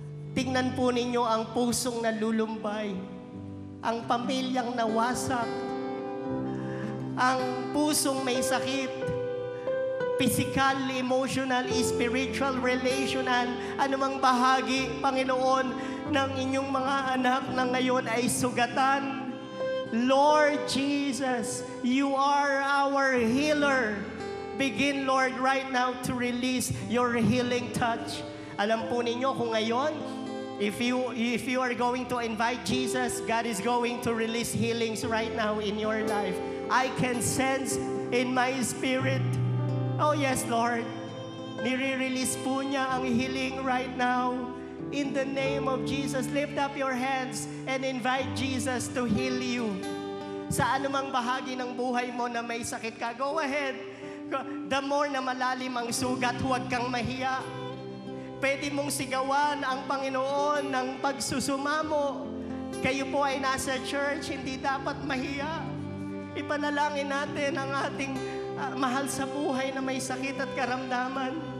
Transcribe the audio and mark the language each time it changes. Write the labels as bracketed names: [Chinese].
[Filipino] Tingnan po ninyo ang pusong nalulumbay, ang pamilyang nawasak, ang pusong may sakit, physical, emotional, spiritual, relational, anumang bahagi, Panginoon, ng inyong mga anak na ngayon ay sugatan. [English] Lord Jesus, You are our healer. Begin, Lord, right now to release Your healing touch. [Filipino] Alam po ninyo kung ngayon, [English] if you are going to invite Jesus, God is going to release healings right now in your life. I can sense in my spirit. Oh yes, Lord. [Filipino] Nire-release po niya ang [English] healing right now. In the name of Jesus, lift up your hands and invite Jesus to heal you. [Filipino] Sa anumang bahagi ng buhay mo na may sakit ka, [English] go ahead. The more [Filipino] na malalim ang sugat, huwag kang mahiya. Pwede mong sigawan ang Panginoon ng pagsusumamo. Kayo po ay nasa church, hindi dapat mahiya. Ipanalangin natin ang ating mahal sa buhay na may sakit at karamdaman.